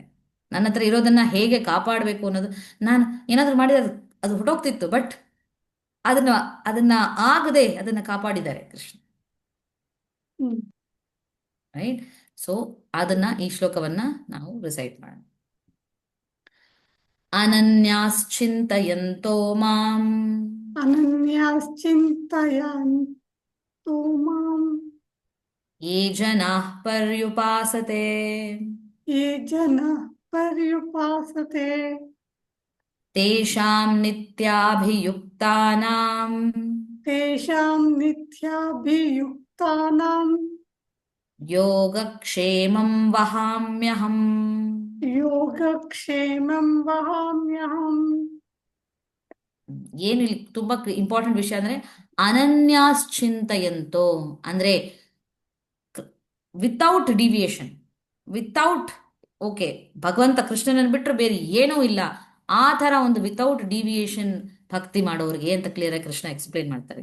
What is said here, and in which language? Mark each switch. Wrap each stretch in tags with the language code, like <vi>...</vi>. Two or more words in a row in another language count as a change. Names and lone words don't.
<kn>ನನ್ನ ಹತ್ರ ಇರೋದನ್ನ ಹೇಗೆ ಕಾಪಾಡಬೇಕು ಅನ್ನೋದು, ನಾನು ಏನಾದರೂ ಮಾಡಿದ್ರೆ ಅದು ಹೊಟ್ಟೋಗ್ತಿತ್ತು, ಬಟ್ ಅದನ್ನ ಅದನ್ನ ಆಗದೆ ಅದನ್ನ ಕಾಪಾಡಿದ್ದಾರೆ ಕೃಷ್ಣ. ರೈಟ್. ಸೊ ಅದನ್ನ ಈ ಶ್ಲೋಕವನ್ನ ನಾವು ರಿಸೈಟ್ ಮಾಡೋಣ.</kn> <sa>ಅನನ್ಯಾಶ್ಚಿಂತಯಂತೋ ಮಾಂ ಅನನ್ಯಾಶ್ಚಿಂತಯಂತು ಮಾಂ ಯೇ ಜನಾಃ ಪರ್ಯುಪಾಸತೆ ಯೇ ಜನಃ ಪರ್ಯುಪಾಸತೆ ತೇಷಾಂ ನಿತ್ಯಾಭಿಯುಕ್ತಾನಾಂ ತೇಷಾಂ ನಿತ್ಯಾಭಿಯುಕ್ತಾನಾಂ ಯೋಗಕ್ಷೇಮಂ ವಹಾಮ್ಯಹಂ. ಯೋಗಕ್ಷೇಮಂ ವಹಾಮ್ಯಹಂ.</sa> <kn>ಏನು ಇಲ್ಲಿ ತುಂಬಾ ಇಂಪಾರ್ಟೆಂಟ್ ವಿಷಯ ಅಂದ್ರೆ ಅನನ್ಯಾಶ್ಚಿಂತಯಂತೋ ಅಂದ್ರೆ</kn> <en>without deviation, without okay</en> <kn>ಭಗವಂತ ಕೃಷ್ಣನನ್ನು ಬಿಟ್ಟರೆ ಬೇರೆ ಏನೂ ಇಲ್ಲ, ಆ ಥರ ಒಂದು</kn> <en>without deviation</en> <kn>ಭಕ್ತಿ ಮಾಡೋರಿಗೆ ಅಂತ ಕ್ಲಿಯರ್ ಆಗಿ ಕೃಷ್ಣ ಎಕ್ಸ್ಪ್ಲೇನ್ ಮಾಡ್ತಾರೆ.</kn>